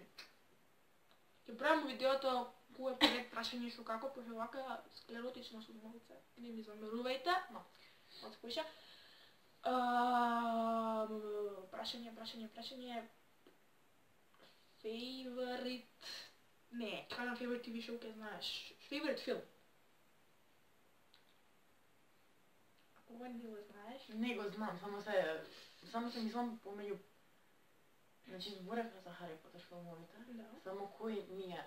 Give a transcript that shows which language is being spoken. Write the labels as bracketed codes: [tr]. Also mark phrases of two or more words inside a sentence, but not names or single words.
[mk] Ќе правам видеото кој е пред прашање што како, пошто вака склеротично сум малце. Не ми замерувајте, но малце поише. Прашање. [en] Favorite... [mk] Не, кажам [en] favorite TV show, [mk] ке знаеш. [en] Favorite film. [mk] Ако ова не го знаеш... Не го знам, само се мислам помеѓу... Значи, зборевме за Хари Потер филмовите, само кој ми е...